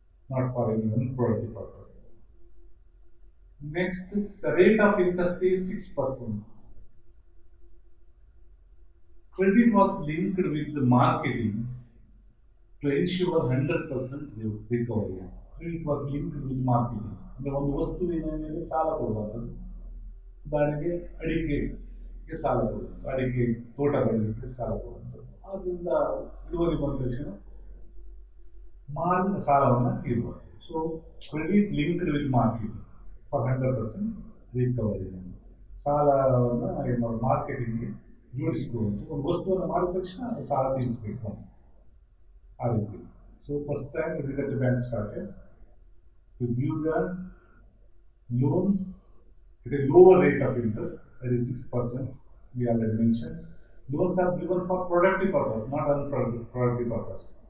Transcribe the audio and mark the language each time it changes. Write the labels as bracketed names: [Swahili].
[English] Not for any unproductive purpose. Next, the rate of interest is 6%. Credit was linked with the marketing to ensure 100% recovery. Credit was linked with marketing. [Kannada] ಅಂದರೆ ಒಂದು ವಸ್ತುವಿನ ಮೇಲೆ ಸಾಲ ಕೊಡುವಂಥದ್ದು. ಉದಾಹರಣೆಗೆ ಅಡಿಕೆಗೆ ಸಾಲ ಕೊಡುವಂಥದ್ದು, ಅಡಿಕೆ ತೋಟ ಬೆಳೆಯಲಿಕ್ಕೆ ಸಾಲ ಕೊಡುವಂಥದ್ದು. ಆದ್ದರಿಂದ ಇಳುವರಿ ಬಂದ ತಕ್ಷಣ ಮಾರಿನ ಸಾಲವನ್ನು ತೀರುವುದು. [English] So credit linked with marketing for 100% recovery. [Kannada] ಸಾಲವನ್ನು ಏನು ಮಾಡೋದು, ಮಾರ್ಕೆಟಿಂಗ್ಗೆ ಜೋಡಿಸಿಕೊಳ್ಳುವಂಥ ಒಂದು ವಸ್ತುವನ್ನು ಮಾಡಿದ ತಕ್ಷಣ ಸಾಲ ತೀರಿಸಬೇಕು ಆ ರೀತಿ. [English] So first time agriculture bank started to give the loans at a lower rate of interest, that is 6%. We already mentioned. Loans are given for productive purpose, not unproductive purpose.